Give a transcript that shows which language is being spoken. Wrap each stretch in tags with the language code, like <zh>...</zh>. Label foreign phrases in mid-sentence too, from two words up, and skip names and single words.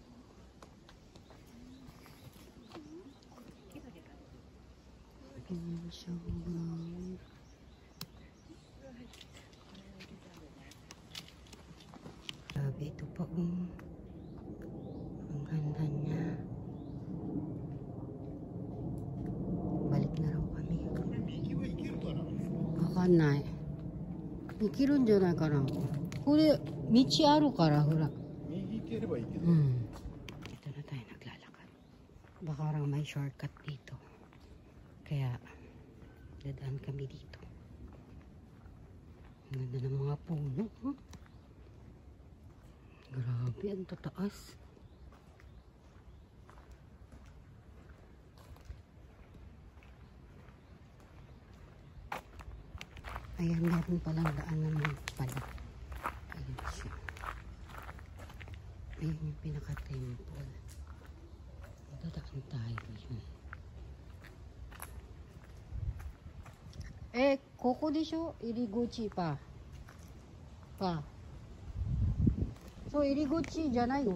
<tl>Ayan siya. Grabe, ito pa ang ganda niya. Balik na raw kami.</tl> <ja>Wakanai. 行けるんじゃないかな。これ道あるからほら。</ja> <tl>Ito na tayo naglalakad. Baka raw may shortcut dito. Kaya dadaan kami dito. Ang ganda ng mga puno. Huh? Grabe, ang tataas. Ayan, meron palang daan naman pala. Ayan siya. Ayan yung pinaka-temple. Dadaan tayo yun.</tl> <ja>ここでしょ?</ja> <tl>Iriguchi pa. Pa. So,</tl> <ja>入口じゃないの?</ja>